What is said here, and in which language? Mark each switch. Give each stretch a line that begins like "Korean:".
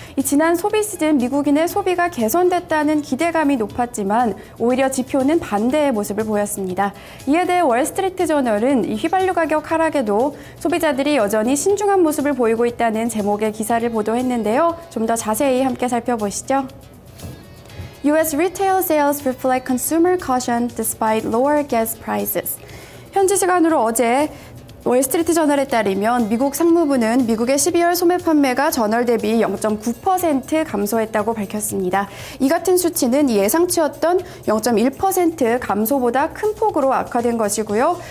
Korean: 이 지난 소비 시즌 미국인의 소비가 개선됐다는 기대감이 높았지만 오히려 지표는 반대의 모습을 보였습니다. 이에 대해 월스트리트 저널은 이 휘발유 가격 하락에도 소비자들이 여전히 신중한 모습을 보이고 있다는 제목의 기사를 보도했는데요. 좀 더 자세히 함께 살펴보시죠.
English: U.S. retail sales reflect consumer caution despite lower gas prices.
Korean: 현지 시간으로 어제 월스트리트 저널에 따르면 미국 상무부는 미국의 12월 소매 판매가 전월 대비 0.9% 감소했다고 밝혔습니다. 이 같은 수치는 예상치였던 0.1% 감소보다 큰 폭으로 악화된 것이고요.